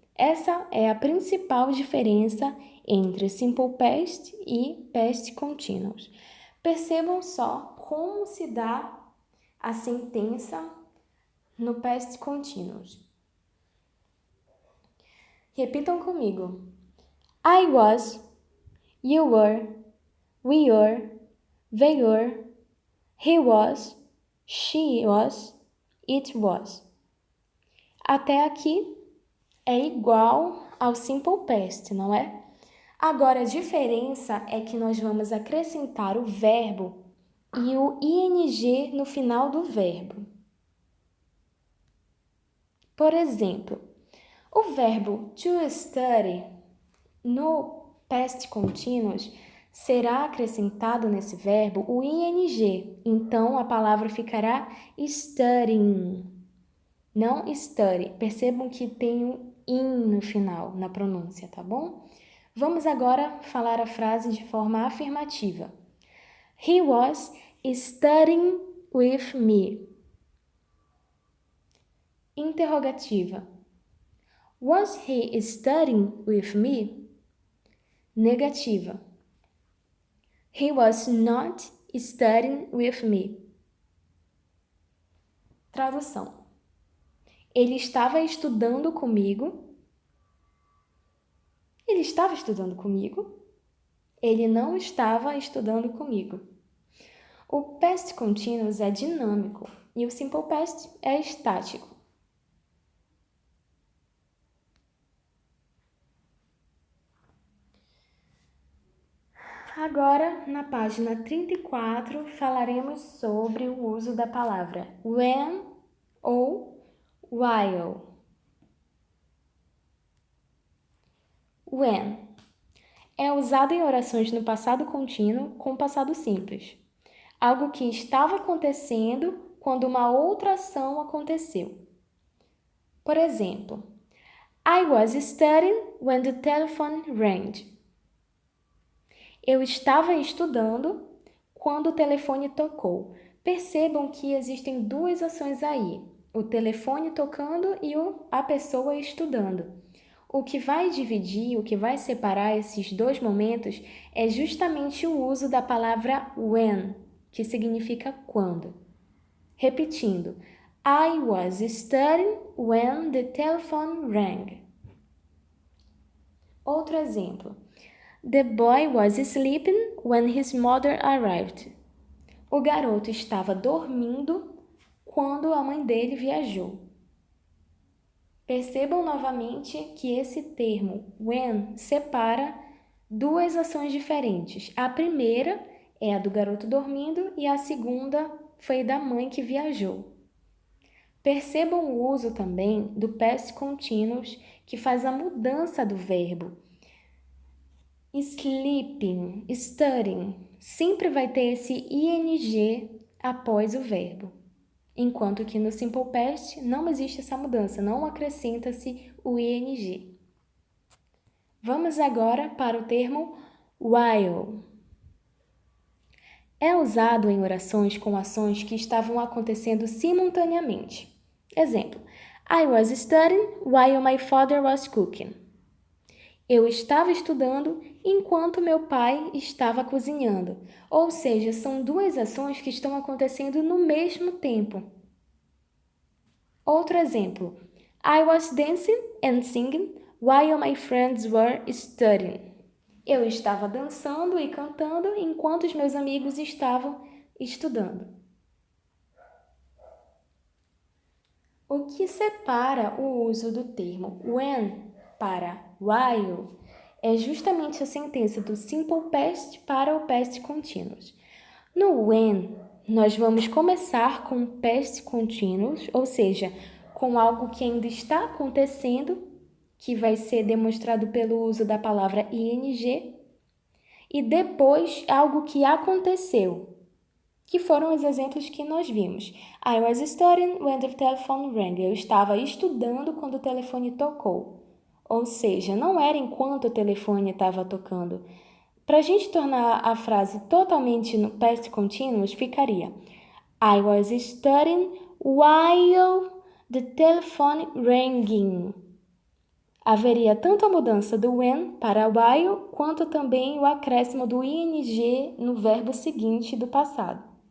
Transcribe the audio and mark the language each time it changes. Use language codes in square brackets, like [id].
[pt] Essa é a principal diferença entre simple past e past continuous. Percebam só como se dá a sentença no past continuous. Repitam comigo. [en] I was, you were, we were, they were, he was, she was, it was. [pt] Até aqui é igual ao simple past, não é? Agora, a diferença é que nós vamos acrescentar o verbo e o ing no final do verbo. Por exemplo, o verbo to study no past continuous será acrescentado nesse verbo o ing. Então, a palavra ficará studying, não study. Percebam que tem um in no final, na pronúncia, tá bom? Vamos agora falar a frase de forma afirmativa. [en] He was studying with me. [pt] Interrogativa. [en] Was he studying with me? [pt] Negativa. [en] He was not studying with me. [pt] Tradução. Ele estava estudando comigo. Ele estava estudando comigo. Ele não estava estudando comigo. O past continuous é dinâmico e o simple past é estático. Agora, na página 34, falaremos sobre o uso da palavra when ou while. When é usado em orações no passado contínuo com passado simples. Algo que estava acontecendo quando uma outra ação aconteceu. Por exemplo, [en] I was studying when the telephone rang. [pt] Eu estava estudando quando o telefone tocou. Percebam que existem duas ações aí, o telefone tocando e a pessoa estudando. O que vai dividir, o que vai separar esses dois momentos é justamente o uso da palavra when, que significa quando. Repetindo, [en] I was studying when the telephone rang. [pt] Outro exemplo. [en] The boy was sleeping when his mother arrived. [pt] O garoto estava dormindo quando a mãe dele viajou. Percebam novamente que esse termo when separa duas ações diferentes. A primeira é a do garoto dormindo e a segunda foi da mãe que viajou. Percebam o uso também do past continuous, que faz a mudança do verbo. Sleeping, studying, sempre vai ter esse ing após o verbo. Enquanto que no simple past não existe essa mudança, não acrescenta-se o ing. Vamos agora para o termo while. É usado em orações com ações que estavam acontecendo simultaneamente. Exemplo, [en] I was studying while my father was cooking. [pt] Eu estava estudando enquanto meu pai estava cozinhando. Ou seja, são duas ações que estão acontecendo no mesmo tempo. Outro exemplo. [en] I was dancing and singing while my friends were studying. [pt] Eu estava dançando e cantando enquanto os meus amigos estavam estudando. O que separa o uso do termo when para while é justamente a sentença do simple past para o past continuous. No when, nós vamos começar com past continuous, ou seja, com algo que ainda está acontecendo, que vai ser demonstrado pelo uso da palavra ing, e depois algo que aconteceu. que foram os exemplos que nós vimos. [en] I was studying when the telephone rang. [pt] Eu estava estudando quando o telefone tocou. Ou seja, não era enquanto o telefone estava tocando. Para a gente tornar a frase totalmente no past continuous, ficaria [en] I was studying while the telephone rang. [pt] Haveria tanto a mudança do when para while, quanto também o acréscimo do ing no verbo seguinte do passado.